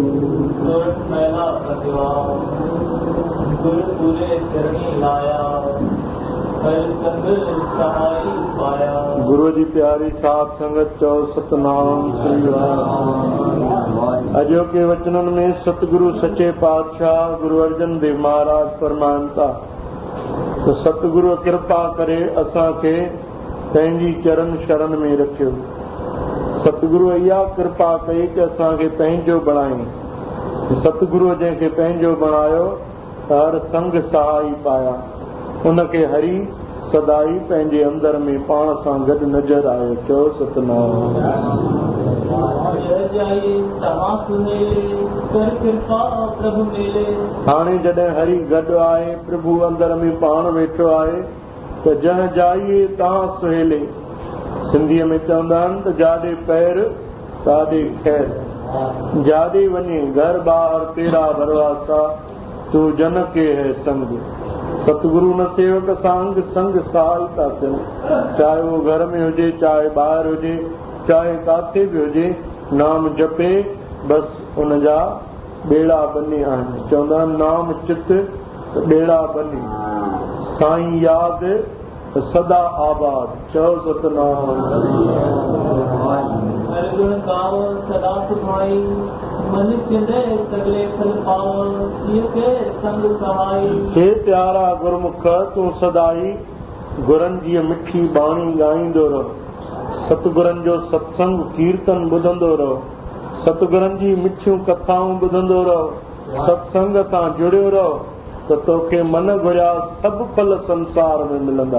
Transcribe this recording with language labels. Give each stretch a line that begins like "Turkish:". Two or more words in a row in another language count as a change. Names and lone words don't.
Punjabi: ਸੁਰਤ ਮੈਲਾ ਪ੍ਰਤਿਭਾ, ਗੁਰੂ ਪੂਰੇ ਚਰਣੀ ਲਾਇਆ। ਹਰ ਸੰਗ ਸਹਾਈ ਪਾਇਆ।
Sindhi: गुरु जी प्यारी साध संगत चो सतनाम श्री वाहिगुरु। अजोके वचनन में सतगुरु सच्चे पातशाह गुरु अर्जन देव महाराज फरमाइनि था त सतगुरु कृपा करे असांखे पंहिंजी चरण शरण में रखियो। सतगुरु इहा कृपा कई कि असांखे पंहिंजो बणाई। सतगुरु जंहिंखे पंहिंजो बणायो त हर संग सहाई पाया। उनखे हरी सदाई पंहिंजे अंदर में पाण सां गॾु नज़र आयो। चओ सतनाम। हाणे जॾहिं हरी गॾु आहे, प्रभु अंदर में पाण वेठो आहे त जंहिं जाइए तव्हां सुहेले। सिंधीअ में चवंदा आहिनि त जाॾे पैर ताॾे खैर। जाॾे वञे घर ॿाहिरि
Punjabi: ਤੇਰਾ ਭਰਵਾਸਾ, ਤੂੰ ਜਨ ਕੇ ਹੈ ਸੰਗ।
Sindhi: सतगुरु न सेवक सांग संग सहाय था थियनि। चाहे उहो घर में हुजे, चाहे ॿाहिरि हुजे, चाहे काथे बि हुजे, नाम जपे बसि उन जा ॿेड़ा बनी आहिनि। चवंदा आहिनि नाम चित त ॿेड़ा बनी, साईं यादि त सदा आबाद। चओ सतनाम।
Punjabi: ਹਰ ਗੁਣ ਗਾਓ ਸਦਾ ਸੁਭਾਈ, ਮਨ ਚਿੰਦੇ ਸਗਲੇ ਫਲ ਪਾਓ। ਕੇ ਸੰਗ ਸਹਾਈ।
Sindhi: हे प्यारा गुरमुख, तूं सदाई गुरनि जी मिठी बाणी ॻाईंदो रहो। सतगुरनि जो सत्संग कीर्तन ॿुधंदो रहो। सतगुरनि जी मिठियूं कथाऊं ॿुधंदो रहो। सत्संग सां जुड़ियो रहो त तोखे मन घुरिया सभु फल संसार में मिलंदा।